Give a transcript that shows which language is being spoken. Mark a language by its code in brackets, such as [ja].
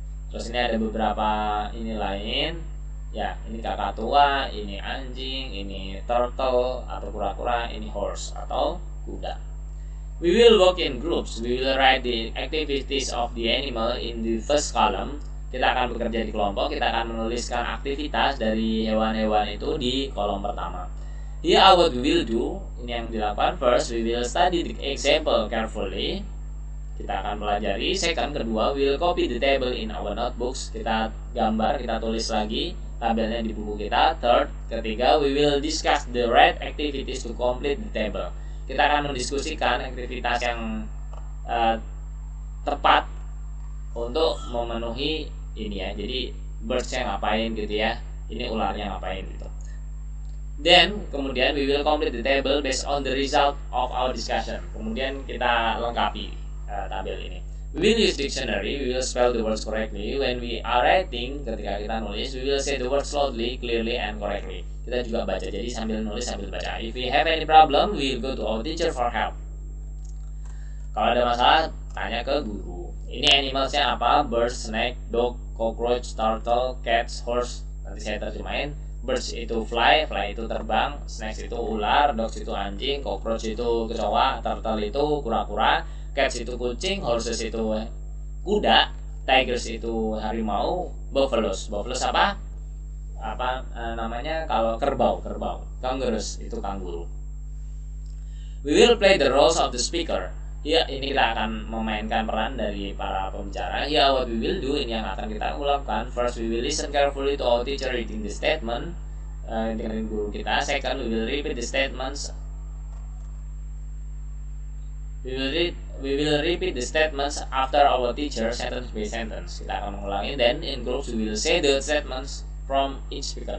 [id] Terus ini ada beberapa ini lain. Ya, ini kakak tua, ini anjing, ini turtle atau kura-kura, ini horse atau kuda. [en] We will work in groups. We will write the activities of the animal in the first column. [id] Kita akan bekerja di kelompok. Kita akan menuliskan aktivitas dari hewan-hewan itu di kolom pertama. [en] Here what we will do. [id] Ini yang dilakukan. [en] First, we will study the example carefully. [id] Kita akan pelajari. [en] Second, [id] kedua, [en] we will copy the table in our notebooks. [id] Kita gambar, kita tulis lagi tabelnya di buku kita. [en] Third, [id] ketiga, [en] we will discuss the right activities to complete the table. [id] Kita akan mendiskusikan aktivitas yang tepat untuk memenuhi ini ya. Jadi birds-nya ngapain gitu ya. Ini ularnya ngapain gitu. [en] Then [id] kemudian [en] we will complete the table based on the result of our discussion. [id] Kemudian kita lengkapi tabel ini. [en] We will use dictionary. We will spell the words correctly. When we are writing, [id] ketika kita nulis, [en] we will say the words slowly, clearly, and correctly. [id] Kita juga baca. Jadi sambil nulis sambil baca. [en] If we have any problem, we will go to our teacher for help. [id] Kalau ada masalah, tanya ke guru. Ini animalsnya apa? [en] Bird, snake, dog, cockroach, turtle, cats, horse. [id] Nanti saya terjemahin. Birds itu fly itu terbang. Snakes itu ular, dogs itu anjing, cockroach itu kecoa, turtle itu kura-kura, cats itu kucing, horses itu kuda, tigers itu harimau, buffaloes apa namanya kalau kerbau, kangaroos itu kanguru. [en] We will play the roles of the speaker. [id] Ya, ini kita akan memainkan peran dari para pembicara. Ya, [en] what we will do, [id] ini yang akan kita lakukan. [en] First, we will listen carefully to our teacher reading the statement. [id] Dengan guru kita. [en] Second, we will repeat the statements. We will repeat the statements after our teacher sentence by sentence. [id] Kita akan mengulangi. [en] Then in groups we will say the statements from each speaker.